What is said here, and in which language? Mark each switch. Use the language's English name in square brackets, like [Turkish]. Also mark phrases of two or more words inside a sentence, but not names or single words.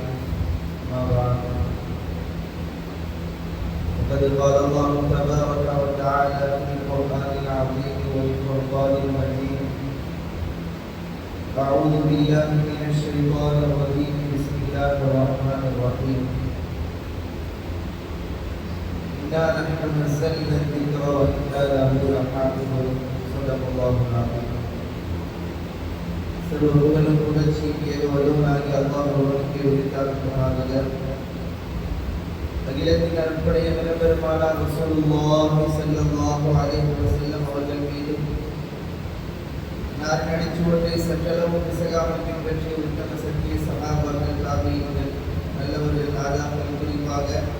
[Arabic] ما بعد، وقد قال الله تبارك وتعالى في القرآن العظيم والفرقان المجيد: أعوذ بالله من الشيطان الرجيم، بسم الله الرحمن الرحيم. إنا نحن نزلنا الذكر وإنا له لحافظون. صدق الله العظيم. [Tamil] சர்வபுகழும் புகழ்ச்சியும் ஏகவல்லவனாகிய அல்லாஹ் ஒருவனுக்கே உரித்தாகுமாறாக. அகிலத்தின் அடிப்படைய பெருமானார் [Arabic] رسول الله صلى الله عليه وسلم [Tamil] அவர்கள் மீது நான் நடிச்சுவதை சற்றளவும் பிசகாமல் பின்பற்றிய உத்தம சத்திய சகாபாக்கள், தாபீன்கள், நல்லவர்கள், நாதாக்கள், குறிப்பாக